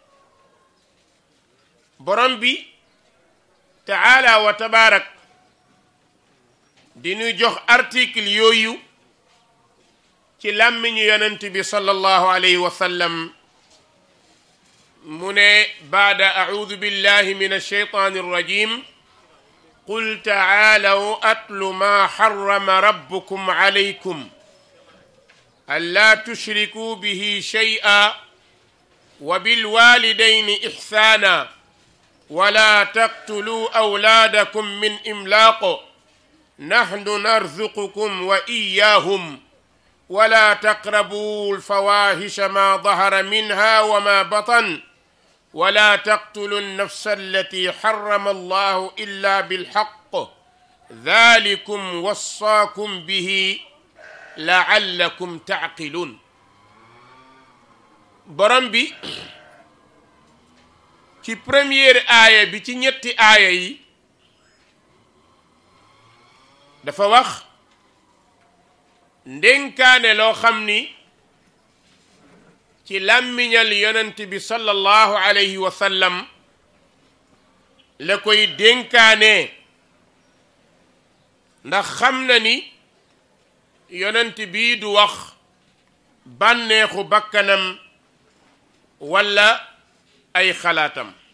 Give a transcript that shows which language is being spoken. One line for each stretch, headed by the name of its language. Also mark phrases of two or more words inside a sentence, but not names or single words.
Wolof: borom bi
Arabic: تعالى وتبارك
Wolof: di ñu jox article yooyu ci làmmiñu yonent bi
Arabic: صلى الله عليه وسلم
Wolof: mu ne
Arabic: بعد أعوذ بالله من الشيطان الرجيم قل تعالوا أتل ما حرم ربكم عليكم ألا تشركوا به شيئا وبالوالدين إحسانا ولا تقتلوا أولادكم من إملاق نحن نرزقكم وإياهم ولا تقربوا الفواحش ما ظهر منها وما بطن ولا تقتلوا النفس التي حرم الله إلا بالحق ذلكم وصاكم به لعلكم تعقلون.
Wolof: borom bi ci première aaya bi ci ñetti aaya yi dafa wax ndénkaane loo xam ni ci làmmiñal yonent bi
Arabic: صلى الله عليه وسلم
Wolof: la koy dénkaane ndax xam na ni yonent bii du wax bànneexu bakkanam walla ay xalaatam.